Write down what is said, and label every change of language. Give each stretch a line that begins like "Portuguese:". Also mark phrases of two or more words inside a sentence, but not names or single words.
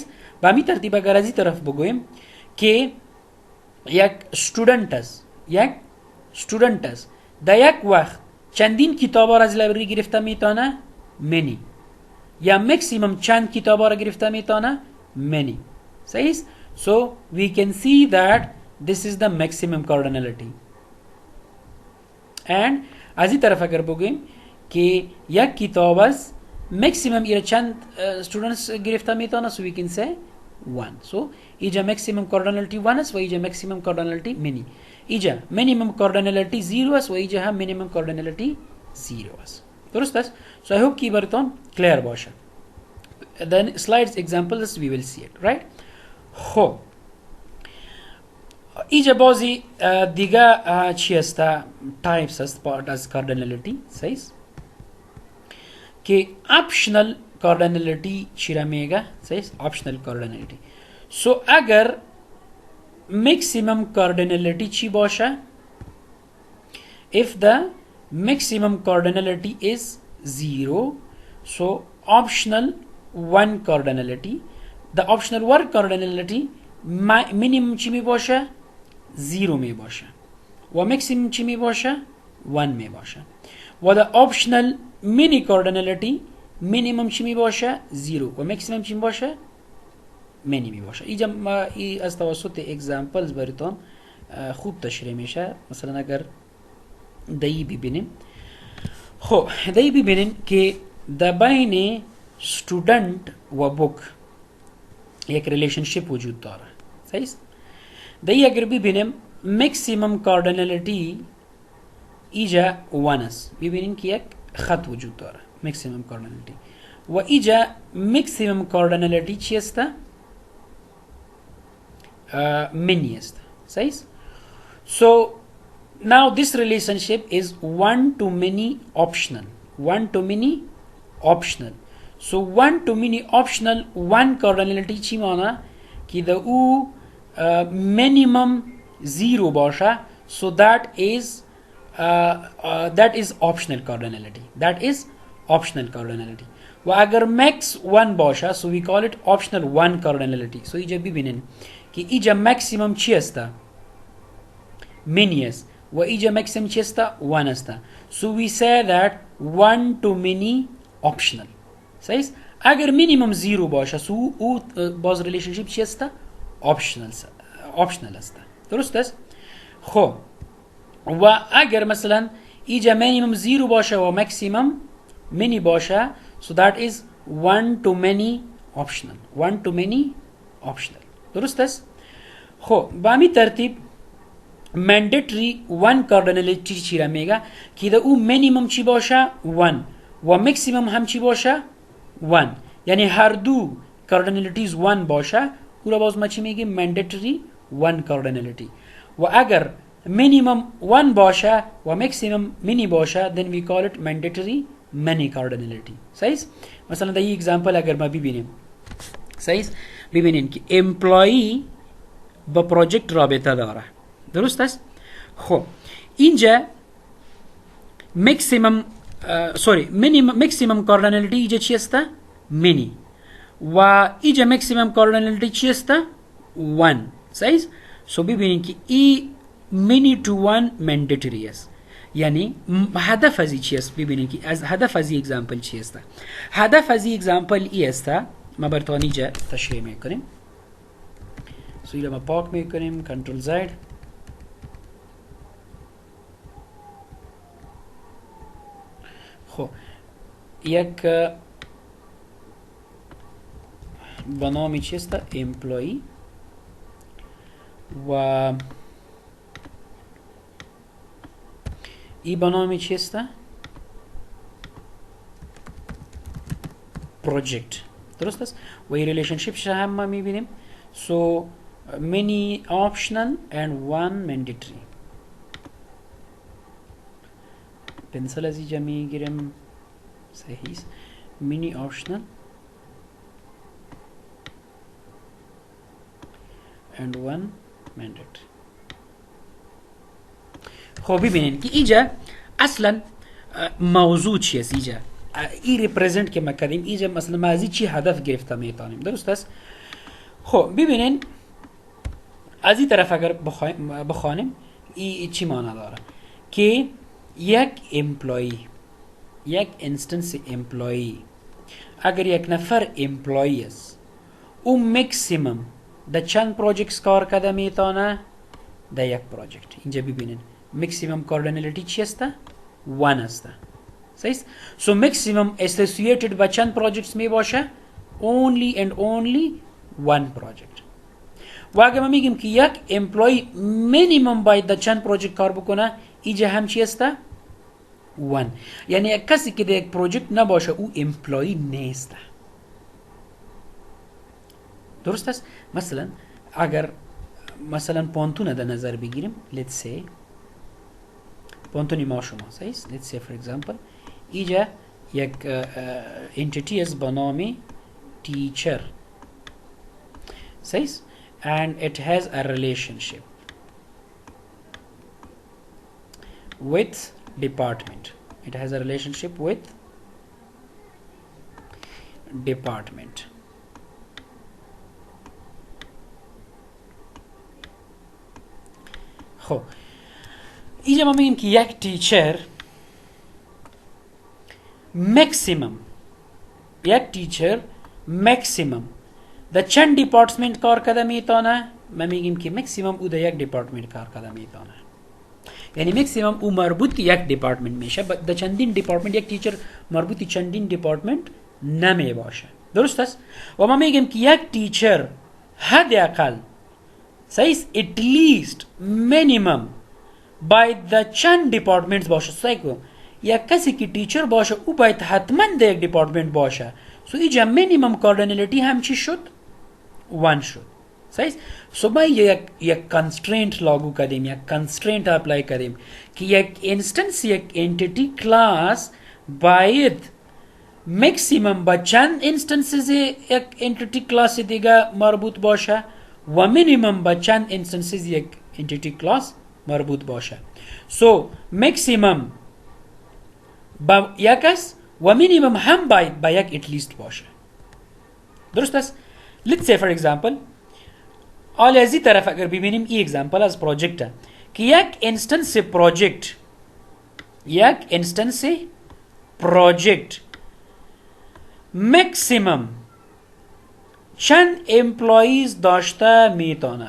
Persian: به همین ترتیب اگر از این طرف بگوییم که یک student است در یک وقت چندین کتاب را از لایبرری گرفته میتونه؟ منی. یا مکسیمم چند کتاب را گرفته میتونه؟ منی. صحیح؟
English: So we can see that this is the maximum cardinality.
Persian: And از این طرف اگر بگوییم که یک کتاب است maximum ایره چند students گرفته میتونه؟
English: so we can say 1. so اینجا maximum cardinality 1
Persian: است و اینجا
English: maximum cardinality many.
Persian: اینجا
English: minimum cardinality
Persian: 0 است و اینجا هم
English: minimum cardinality
Persian: 0 است. درست است؟
English: so I hope
Persian: که براتون clear باشه.
English: then slides examples we will see it, right?
Persian: خب اینجا بازی دیگه چی است؟ types است part از cardinality. صحیح؟ که
English: optional cardinality
Persian: چی را میگه؟ صحیح؟
English: optional cardinality.
Persian: so اگر
English: maximum cardinality
Persian: چی باشه؟
English: if the maximum cardinality is 0 so optional 1 cardinality. the optional 1 cardinality minimum
Persian: چی می باشه؟ 0 می باشه و maximum چی می باشه؟ 1 می باشه. و
English: the optional mini cardinality minimum
Persian: چی می باشه؟ 0 و maximum چی می باشه؟ many می باشه. اینجا ما از توسط examples براتون خوب تشریح میشه. مثلا اگر دایی ببینیم، خب دایی ببینیم که در بین student و book یک ریلیشنشیپ وجود داره. صحیح؟ دایی اگر ببینیم
English: maximum cardinality
Persian: اینجا 1 است. ببینیم که یک خط وجود داره
English: maximum cardinality
Persian: و اینجا
English: maximum cardinality
Persian: چی است؟ many است. صحیح؟
English: so now this relationship is 1 to many optional. 1 to many optional. so 1 to many optional 1 cardinality
Persian: چی معنی؟ که در او minimum 0 باشه.
English: so that is optional cardinality. that is optional cardinality.
Persian: و اگر max 1 باشه
English: so we call it optional 1 cardinality.
Persian: so اینجا ببینین که اینجا maximum چی است؟ many است و اینجا maximum چی است؟ 1 است.
English: so we say that 1 to many optional.
Persian: صحیح؟ اگر minimum 0 باشه so او باز ریلیشنشیپ چی است؟ optional است. درست است؟ خب و اگر مثلا اینجا minimum 0 باشه و maximum many باشه
English: so that is 1 to many optional. 1 to many optional.
Persian: درست است؟ خب به همین ترتیب
English: mandatory 1 cardinality
Persian: چی را میگه؟ که در او minimum چی باشه؟ 1 و maximum هم چی باشه؟ 1. یعنی هر دو cardinalities 1 باشه او را باز ما چی میگیم؟
English: mandatory 1 cardinality.
Persian: و اگر
English: minimum 1
Persian: باشه و
English: maximum many
Persian: باشه
English: then we call it mandatory many cardinality.
Persian: صحیح مثلا در این example اگر ما ببینیم صحیح ببینین که employee با پروژکت رابطه داره درست است. خب اینجا maximum cardinality اینجا چی است؟ many و اینجا maximum cardinality چی است؟ 1 صحیح. سو ببینین که ای
English: many to 1 mandatory
Persian: است. یعنی هدف از این چی است؟ ببینین که از هدف از این اگزامپل چی است؟ هدف از این اگزامپل ای است. ما براتون اینجا تشریح میکنیم. سو اینجا ما پاک میکنیم کنترل زد. خب یک با نام چی است؟ امپلوی و ای با نام چی است؟ پروژکت درست است. و این ریلیشنشیپش هم ما میبینیم.
English: So many optional and one mandatory.
Persian: پنسل از اینجا میگیرم صحیح است.
English: many optional and one mandatory.
Persian: خب ببینین که اینجا اصلا موضوع چی است؟ اینجا ای ریپرزنت که ما کردیم اینجا مثلا ما از چی هدف گرفته میتونیم درست است. خب ببینین از این طرف اگر بخوانیم ای چی معنی داره که یک امپلوی یک انستنس امپلوی اگر یک نفر امپلوی است او مکسیمم در چند پروژکت کار کرده میتونه؟ در یک پروژکت. اینجا ببینین
English: maximum cardinality
Persian: چی است؟ 1 است. صحیح. سو
English: maximum associated
Persian: با چند پروژکتس می باشه؟
English: only and only one project.
Persian: و اگر ما میگیم که یک امپلوی مینیمم باید در چند پروژکت کار بکنه اینجا هم چی است؟ 1. یعنی یک کسی که در یک پروژکت نباشه او امپلوی نیست. درست است. مثلا اگر مثلا پانتون در نظر بگیریم
English: let's say
Persian: پانتونی ما شما صحیح.
English: let's say for example
Persian: اینجا یک entity است با نام teacher صحیح
English: and it has a relationship with department. It has a relationship with department.
Persian: خب اینجا ما میگیم که یک تیچر مکسیمم در چند دیپارتمنت کار کرده میتونه؟ ما میگیم که مکسیمم او در یک دیپارتمنت کار کرده میتونه. یعنی مکسیمم او مربوط یک دیپارتمنت میشه. در چندین دیپارتمنت یک تیچر مربوط چندین دیپارتمنت نمی باشه. درست است. و ما میگیم که یک تیچر حداقل صحیح
English: at least minimum
Persian: باید در چند دیپارتمنت باشه. صحیح. یک کسی که تیچر باشه او باید حتما در یک دیپارتمنت باشه. سو اینجا
English: minimum cardinality
Persian: هم چی شد؟ 1 شد. صحیح. سو ما یک کنسترینت لاگو کردیم، یک کنسترینت اپلای کردیم که یک انستنس یک
English: entity class
Persian: باید مکسیمم با چند انستنسز یک
English: entity class
Persian: دیگه مربوط باشه و مینیمم با چند انستنسز یک
English: entity class
Persian: مربوط باشه. سو مکسیمم با یک است و مینیمم هم باید با یک اتلیست باشه. درست است.
English: let's say for example
Persian: حالا از این طرف اگر ببینیم این اگزامپل از پروژکت که یک انستنس پروژکت مکسیمم چند امپلویز داشته میتونه؟